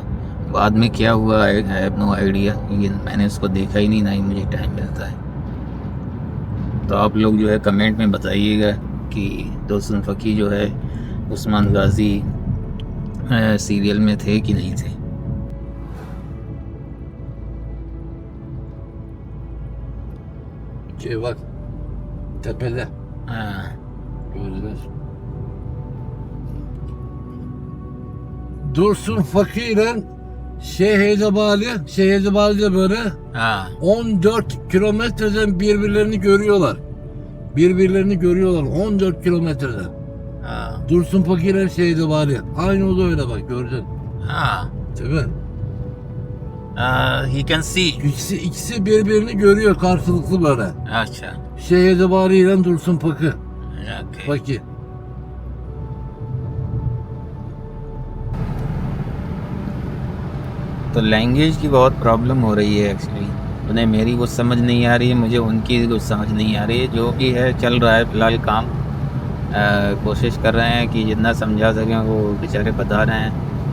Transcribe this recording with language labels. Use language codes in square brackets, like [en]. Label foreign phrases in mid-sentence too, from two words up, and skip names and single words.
[hi] बाद में क्या हुआ [en] I have no idea, [hi] क्योंकि मैंने उसको देखा ही नहीं, ना ही मुझे टाइम मिलता है। तो आप लोग जो है कमेंट में बताइएगा कि दुर्सन फकीर जो है उस्मान गाज़ी सीरियल में थे कि नहीं थे। [tr] Bak tepede [hi] हाँ [tr] gözler. Dursun Fakir'le Şeyh de böyle [hi] हाँ [tr] 14 kilometreden birbirlerini görüyorlar. 14 kilometreden. [hi] हाँ [tr] Dursun Fakir'le Şeyh aynı o da öyle bak gördün. [hi] हाँ [tr] Değil mi? [en] he can see। [tr] İkisi birbirini görüyor karşılıklı böyle. [hi] अच्छा [tr] Şeyh ile Dursun [en] okay। [tr] Fakir. [hi] तो लैंग्वेज की बहुत प्रॉब्लम हो रही है एक्चुअली। उन्हें मेरी कुछ समझ नहीं आ रही है, मुझे उनकी कुछ समझ नहीं आ रही है। जो भी है चल रहा है फिलहाल काम। कोशिश कर रहे हैं कि जितना समझा सकें वो बेचारे बता रहे हैं।